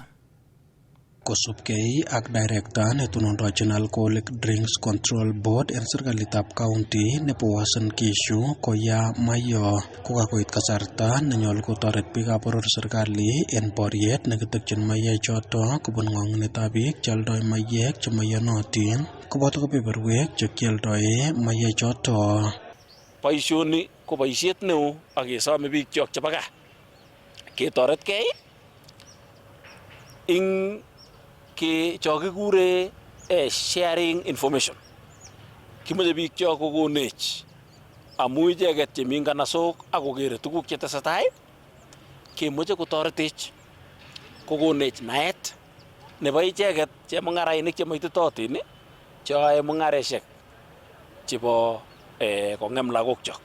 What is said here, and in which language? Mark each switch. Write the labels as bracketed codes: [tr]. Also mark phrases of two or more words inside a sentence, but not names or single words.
[kln] Kosubkei ak director netonondochin Alcoholic Drinks Control Board en serikalitab county nebo Uasin Gishu Koya Mayo kokakoit kasarta nenyolu kotoret biikab boror serikali en boriet nekitekyin maiyek choto kobun ng'ong'onetab biik cheoldoi maiyek chemoiyonotin koboto kebeberwek chekioldoe maiyek choto. Boisioni ko boisiet neo ak kesome biikchok chebo gaa ketoretkei ing ke chokikure [en] sharing information. [kln] Kimoche biik chok kokonech amu icheket chemi nganasok ak kokere tuguk chetesetai, kemoche kotoretech kokonech naet nebo icheket chemung'arainik chemoititotin cheyoe mung'areshek chebo kong'em lagok chok.